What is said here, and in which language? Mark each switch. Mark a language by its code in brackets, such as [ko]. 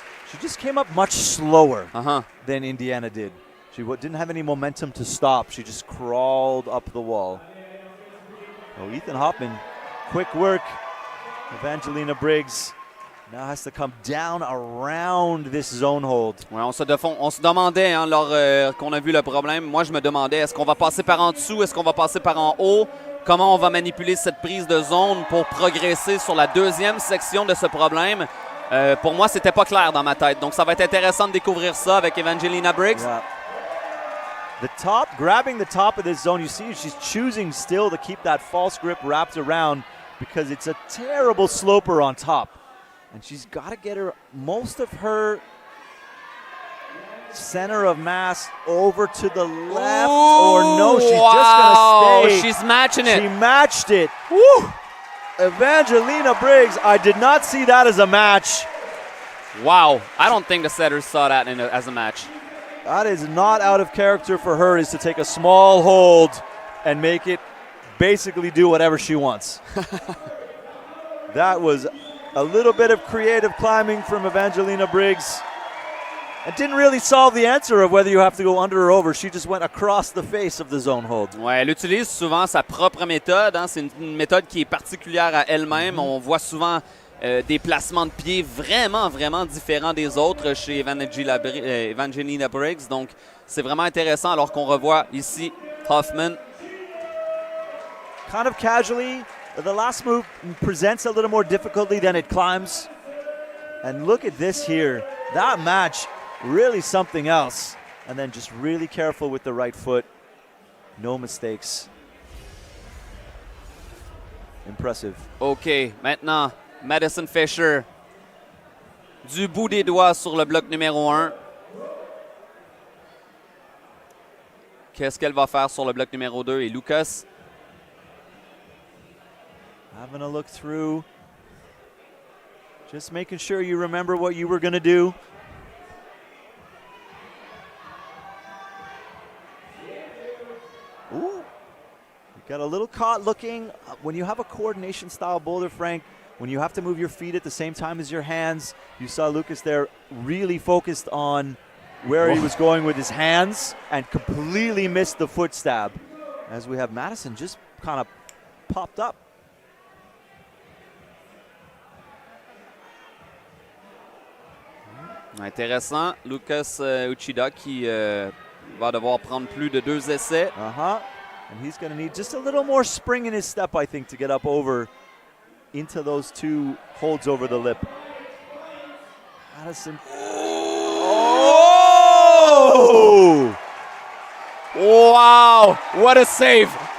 [en] She just came up much slower than Indiana did. She didn't have any momentum to stop. She just crawled up the wall. Oh, Ethan Hoffman, quick work. Evangelina Briggs Now has to come down around this zone hold. [fr] Ouais, on se demandait hein, lors qu'on a vu le problème. Moi, je me demandais, est-ce qu'on va passer par en dessous? Est-ce qu'on va passer par en haut? Comment on va manipuler cette prise de zone pour progresser sur la deuxième section de ce problème? Pour moi, c'était pas clair dans ma tête. Donc, ça va être intéressant de découvrir ça avec Evangelina Briggs. [en] Yeah. The top, grabbing the top of this zone, you see she's choosing still to keep that false grip wrapped around because it's a terrible sloper on top. And she's got to get her most of her center of mass over to the left. Ooh, or no, she's wow. just going to stay. She's matching it. She matched it. Woo! Evangelina Briggs, I did not see that as a match. Wow. I don't think the setters saw that as a match. That is not out of character for her, is to take a small hold and make it basically do whatever she wants. That was a little bit of creative climbing from Evangelina Briggs. It didn't really solve the answer of whether you have to go under or over. She just went across the face of the zone hold. [fr] Ouais, elle utilise souvent sa propre méthode. Hein. C'est une méthode qui est particulière à elle-même. On voit souvent des placements de pieds vraiment, vraiment différents des autres chez Evangelina Briggs. Donc, c'est vraiment intéressant alors qu'on revoit ici Hoffman. [en] Kind of casually, the last move presents a little more difficulty than it climbs. And look at this here. That match, really something else. And then just really careful with the right foot. No mistakes. Impressive. [fr] OK, maintenant, Madison Fisher, du bout des doigts sur le bloc numéro 1. Qu'est-ce qu'elle va faire sur le bloc numéro 2? Et Lucas? [en] Having a look through. Just making sure you remember what you were going to do. Ooh. You got a little caught looking. When you have a coordination style boulder, Frank, when you have to move your feet at the same time as your hands, you saw Lucas there really focused on where he was going with his hands and completely missed the foot stab. As we have Madison just kind of popped up. [fr] Intéressant. Lucas Uchida qui va devoir prendre plus de 2 essais. [en] And he's going to need just a little more spring in his step, I think, to get up over into those 2 holds over the lip. Madison. Oh! Wow! What a save!